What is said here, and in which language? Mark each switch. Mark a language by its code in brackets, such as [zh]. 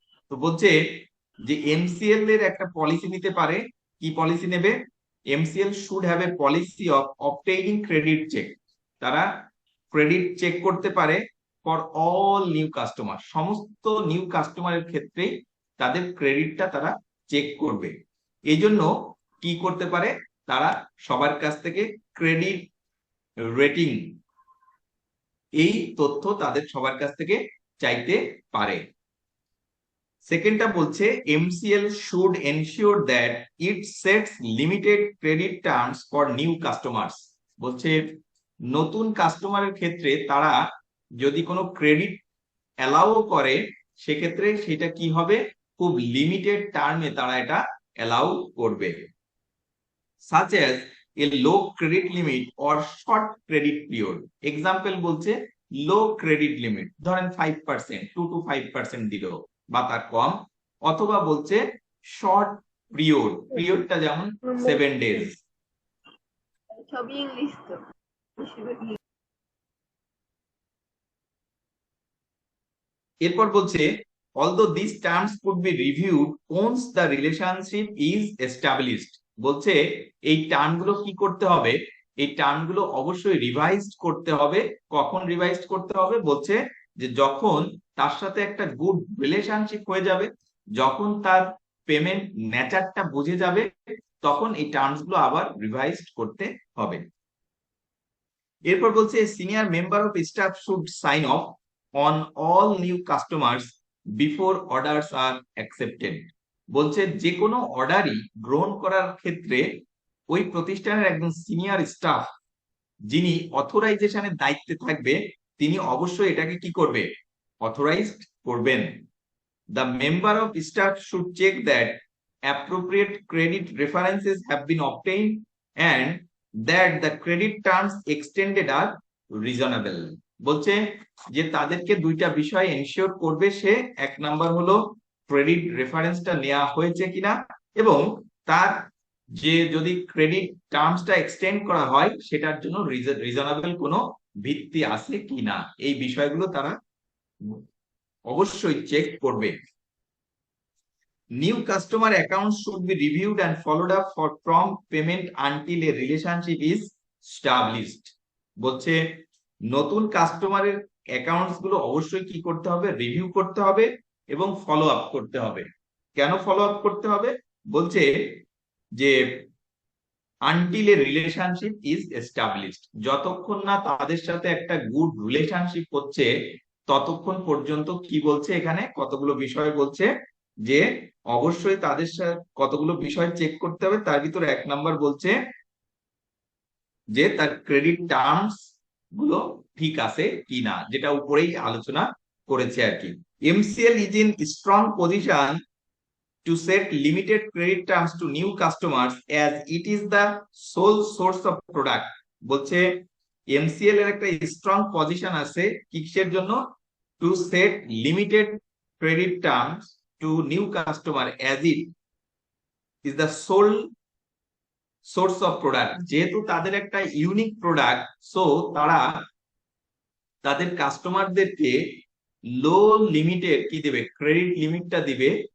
[bn] তো বলছে যে MCL এর একটা পলিসি নিতে পারে। কি পলিসি নেবে? [en] MCL should have a policy of obtaining credit check, [bn] তারা ক্রেডিট চেক করতে পারে [en] for all new customer, [bn] সমস্ত নিউ কাস্টমারের ক্ষেত্রে তাদের ক্রেডিটটা তারা চেক করবে। এই জন্য কি করতে পারে, তারা সবার কাছ থেকে ক্রেডিট রেটিং, এই তথ্য তাদের সবার কাছ থেকে চাইতে পারে। সেকেন্ডটা বলছে [en] MCL should ensure that it sets limited credit terms for new customers. [bn] বলছে নতুন কাস্টমারের ক্ষেত্রে তারা যদি কোনো ক্রেডিট অ্যালাউ করে, সেক্ষেত্রে সেটা কি হবে, খুব লিমিটেড টার্মে তারা এটা অ্যালাউ করবে। [en] such as a low credit limit or short credit period. [bn] Example বলছে লো ক্রেডিট লিমিট, ধরেন 5%, 2 to 5% দিল বা তার কম, অথবা বলছে শর্ট পিরিয়ডটা যেমন 7 days। সবই ইংলিশ তো। এরপর বলছে [en] although these terms could be reviewed once the relationship is established. [bn] বলছে এই টার্মগুলো কি করতে হবে, এই টার্মগুলো অবশ্যই রিভাইজড করতে হবে। কখন রিভাইজড করতে হবে? বলছে যে যখন তার সাথে একটা গুড রিলেশনশিপ হয়ে যাবে, যখন তার পেমেন্ট নেচারটা বুঝে যাবে, তখন এই টার্মসগুলো আবার রিভাইজড করতে হবে। এরপর বলছে [en] Senior member of staff should sign off on all new customers before orders are accepted. [bn] বলছে যে কোনো অর্ডারই গ্রহণ করার ক্ষেত্রে ওই প্রতিষ্ঠানের একজন সিনিয়র স্টাফ যিনি অথরাইজেশনের দায়িত্বে থাকবে, তিনি অবশ্যই এটাকে কি করবে, অথরাইজড করবেন। [en] The member of staff should check that appropriate credit references have been obtained and that the credit terms extended are reasonable. [bn] বলছে যে তাদেরকে দুইটা বিষয় এনশিওর করবে সে। এক নাম্বার হলো ক্রেডিট রেফারেন্সটা নেওয়া হয়েছে কিনা, এবং তার যে যদি ক্রেডিট টার্মসটা এক্সটেন্ড করা হয় সেটার জন্য রিজনেবল কোনো ভিত্তি আছে কিনা, এই বিষয়গুলো তারা অবশ্যই চেক করবে। [en] New customer accounts should be reviewed and followed up for prompt payment until a relationship is established. [bn] বলছে নতুন কাস্টমারের অ্যাকাউন্টস গুলো অবশ্যই কি করতে হবে, রিভিউ করতে হবে এবং ফলো আপ করতে হবে। কেন ফলো আপ করতে হবে? বলছে যে [en] until a relationship is established, [bn] যতক্ষণ না তাদের সাথে একটা গুড রিলেশনশিপ হচ্ছে ততক্ষণ পর্যন্ত কি বলছে এখানে কতগুলো বিষয় বলছে যে অবশ্যই তাদের সাথে কতগুলো বিষয় চেক করতে হবে। তার ভিতরে 1 নাম্বার বলছে যে তার ক্রেডিট টার্মস গুলো ঠিক আছে কিনা, যেটা উপরেই আলোচনা করেছে আর কি। [en] MCL is in strong position to set limited credit terms to new customers as it is the sole source of product. [bn] বলছে এমসিএল এর একটা স্ট্রং পজিশন আছে কিসের জন্য? [en] To set limited credit terms to new customer as it is the sole source of product. [bn] যেহেতু তাদের একটা unique product, so তারা তাদের কাস্টমারদেরকে লো লিমিটেড কি দিবে, ক্রেডিট লিমিটটা দিবে।